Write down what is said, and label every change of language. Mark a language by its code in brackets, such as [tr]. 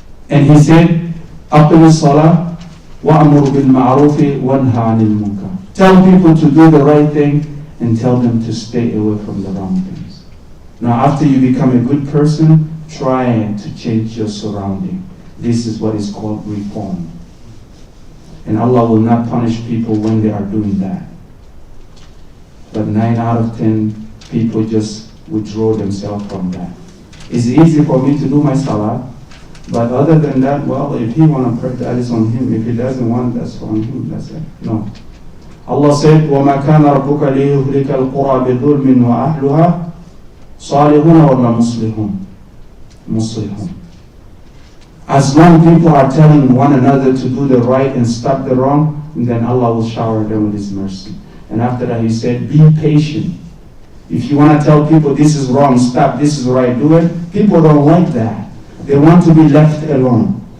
[en] And he said, [ar] أقم الصلاة وأمر بالمعروف وانهى عن المنكر. [en] Tell people to do the right thing and tell them to stay away from the wrong things. Now after you become a good person, try to change your surrounding. This is what is called reform. And Allah will not punish people when they are doing that. But 9 out of 10 people just withdraw themselves from that. It's easy for me to do my salah. But other than that, well, if he wants to pray, that is on him. If he doesn't want, that's on him. That's it. No. Allah said, [ar] وَمَا كَانَ رَبُّكَ لِيُهْلِكَ الْقُرَى بِظُلْمٍ وَأَهْلُهَا [en] Salihun or muslihun? Muslihun. As long people are telling one another to do the right and stop the wrong, then Allah will shower them with His mercy. And after that He said, be patient. If you want to tell people this is wrong, stop, this is right, do it. People don't like that. They want to be left alone.